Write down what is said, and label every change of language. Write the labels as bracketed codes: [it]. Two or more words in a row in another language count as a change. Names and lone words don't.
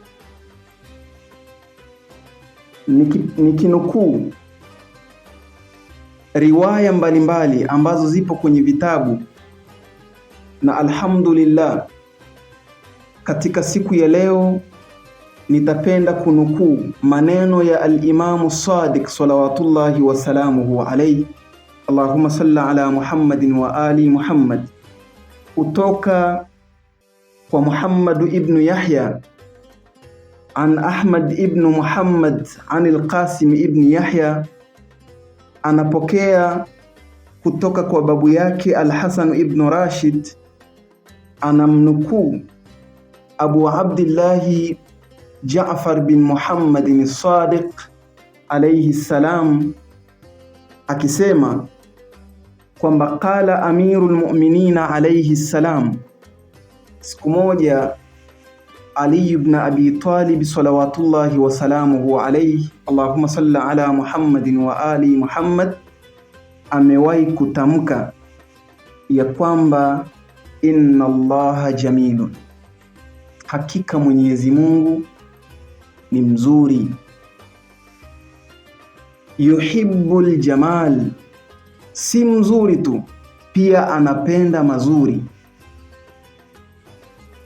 [sw] Nikinukuu riwaya mbalimbali ambazo zipo kwenye vitabu, na alhamdulillah katika siku ya leo nitapenda kunukuu maneno ya al-Imamu Sadiq [ar] صلوات الله وسلامه عليه، اللهم صل على محمد وآل محمد, [sw] kutoka kwa Muhammad ibn Yahya an Ahmad ibn Muhammad an al-Qasim ibn Yahya, anapokea kutoka kwa babu yake al-Hasan ibn Rashid, anamnukuu Abu Abdullah Ja'far bin Muhammad as-Sadiq [ar] عليه السلام [sw] akisema kwamba [ar] قال أمير المؤمنين عليه السلام, [sw] siku moja Ali ibn Abi Talib [ar] صلوات الله وسلامه عليه، اللهم صل على محمد وآل محمد, [sw] amewahi kutamka ya kwamba [ar] إن الله جميل, [sw] hakika Mwenyezi Mungu ni mzuri. [ar] يحب الجمال, [sw] si mzuri tu, pia anapenda mazuri.